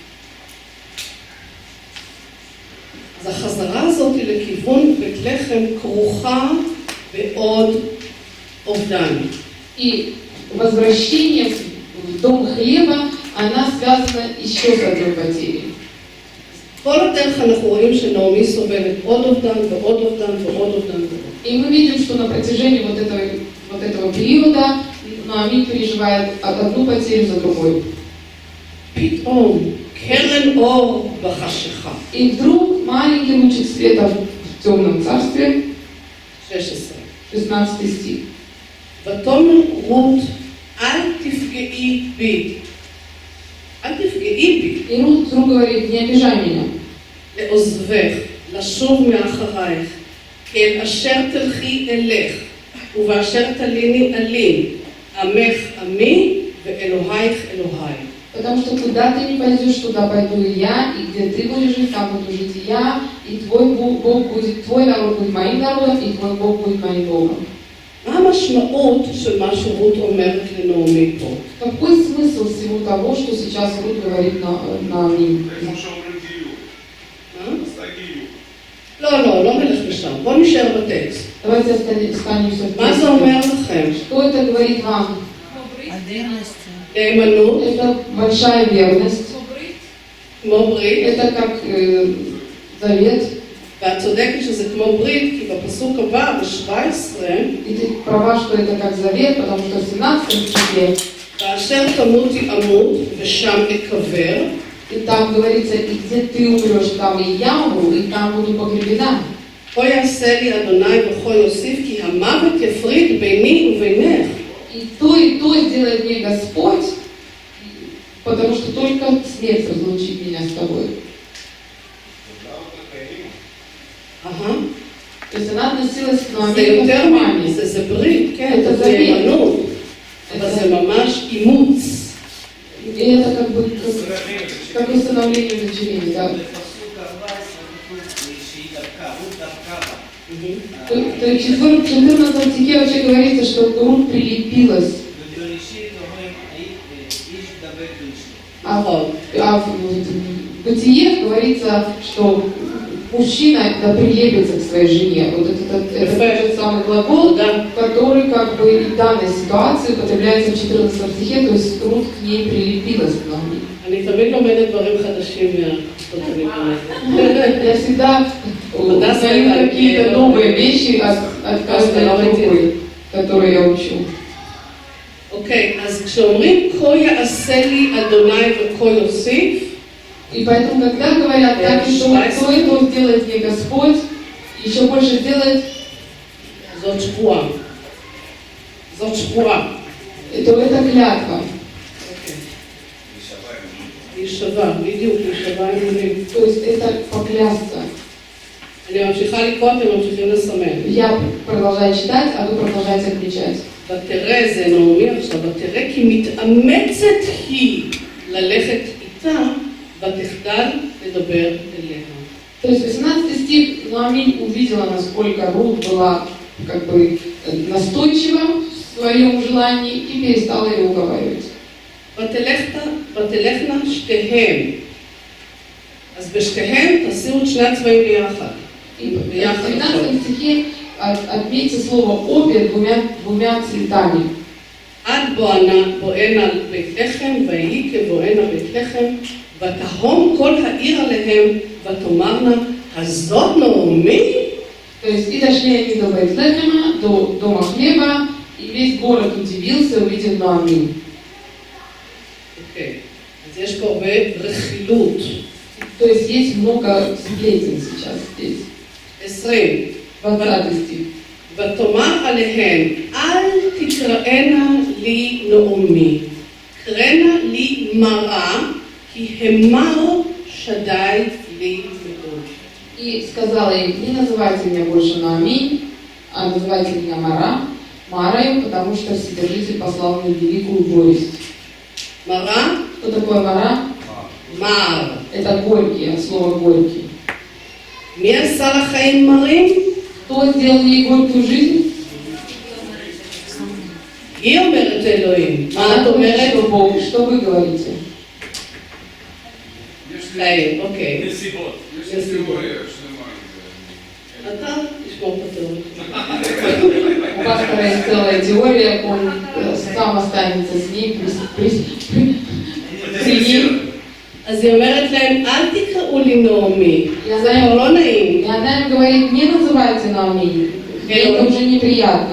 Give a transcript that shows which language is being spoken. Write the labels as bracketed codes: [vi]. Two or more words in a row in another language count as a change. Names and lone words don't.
[he] אז החזרה הזאת לכיוון בית לחם כרוכה בעוד אובדן. [ru] И возвращение в дом хлеба, она связана еще с одной потерей. [he] כל הדרך אנחנו רואים שנעמי סובלת עוד אובדן ועוד אובדן ועוד אובדן ועוד. [ru] И мы видим, что на протяжении вот этого периода Наами переживает одну потерю за другой. [he] פתאום קרן אור בחשיכה. [ru] И вдруг маленький лучик света в темном царстве, 16. 16 стих. [he] ותאמר רות, אל תפגעי בי. אל תפגעי בי. [ru] И Рут вдруг говорит, не обижай меня. [he] לעוזבך, לשוב מאחרייך, כי אל אשר תלכי אלך, ובאשר תליני אלין, עמך עמי ואלוהיך אלוהי. [ru] Потому что куда ты не пойдешь, туда пойду и я, и где ты будешь жить, там буду жить и я, и твой Бог будет, твой народ будет моим народом, и твой Бог будет моим Богом. [he] מה המשמעות של מה שרות אומרת לנעמי פה? [ru] Какой смысл всего того, что сейчас Рут говорит Наами? [he] לא נלך לשם, בוא נשאר בטקסט. [ru] Давайте останемся в [he] מה זה [ru] тексте. [he] אומר לכם? [ru] Что это говорит вам? [he] נאמנות, [ru] Это большая верность, [he] כמו ברית, [ru] это как завет. [he] ואת צודקת שזה כמו ברית, כי בפסוק הבא, ב-17, [ru] И ты права, что это как завет, потому что в 17 стихе, [he] כאשר תמותי אמות ושם אקבר, [ru] и там говорится, и где ты умрешь, там и я умру, и там буду погребена. [he] כה יעשה לי אדוני וכה יוסיף, כי המוות יפריד ביני ובינך. [ru] И то сделает мне Господь, потому что только смерть разлучит меня с тобой. אהה. То есть она относилась к [he] זה [ru] Нуамин как [he] יותר [ru] к маме. [he] זה ברית, כן, זה זה ברית. נאמנות, אבל זה ממש אימוץ. [ru] И это как бы как установление удочерения, да. [he] בפסוק 14 כתוב שהיא דבקה, רות דבקה בה. [ru] То есть в 14 стихе вообще говорится, что Рут прилепилась, [he] ובראשית אומרים, איש דבק באשתו. [ru] а в Бытие говорится, что мужчина да прилепится к своей жене. Вот это тот же самый глагол, Да. который как бы и в данной ситуации употребляется в 14 стихе, то есть Рут к ней прилепилась к нам. [he] אני תמיד לומדת דברים חדשים מהפסוקים האלה. [ru] Я всегда узнаю какие-то новые вещи от каждой группы, которые я учу. [he] אוקיי, אז כשאומרים כה יעשה לי אדוני וכה יוסיף, [ru] И поэтому, когда говорят, так и то, и то сделает мне Господь, еще больше сделает, [he] זאת שבועה. זאת שבועה. [ru] то это клятва. [he] להישבע, בדיוק, להישבע עם מילים. [ru] То есть это поклясться. [he] אני ממשיכה לקרוא, אתם ממשיכים לסמן. [ru] Я продолжаю читать, а вы продолжаете отвечать. [he] ותראה, זה נעמי עכשיו, ותראה כי מתאמצת היא ללכת איתה, ותחדל לדבר אליה. [ru] То есть 18 стих, Нуамин увидела, насколько Рут была как бы настойчива в своем желании и перестала ее уговаривать. [he] ותלכנה שתיהם. אז בשתיהם תשימו את שני הצבעים ביחד. [ru] И в 19 стихе отметьте слово «обе» двумя цветами. [he] עד בואנה בית לחם, ויהי כבואנה בית לחם, ותהום כל העיר עליהם, ותאמרנה, הזאת נעמי? [ru] То есть и дошли они до Бейт-Лехема, до дома хлеба, и весь город удивился, увидев Нуамин. [he] אוקיי, אז יש פה הרבה רכילות. [ru] То есть есть много сплетен сейчас здесь. 20. 20 стих. [he] ותאמר עליהן, אל תקראנה לי נעמי, קראנה לי מרה, כי המר שדי לי מאוד. [ru] И сказала им, не называйте меня больше Нуамин, а называйте меня Марою, потому что Вседержитель послал мне великую горесть. [he] מרה, [ru] Что такое Мара? [he] מר. [ru] Это горький, от слова горький. [he] מי עשה לחיים מרים? [ru] Кто сделал ей горькую жизнь? [he] היא אומרת אלוהים. מה [ru] Она [he] את [ru] говорит, [he] אומרת? [ru] что Бог. Что вы говорите? [he] חיים, אוקיי. נסיבות. יש לי תיאוריה שלמה עם זה. אתה תשמור את התיאוריה. [ru] У пастора есть целая теория, он сам останется с ней при ней. [he] אז היא אומרת להם, אל תקראו לי נעמי. [ru] Я [he] זה [ru] знаю, [he] כבר לא נעים. [ru] и она им говорит, не называйте Нуамин, это уже неприятно.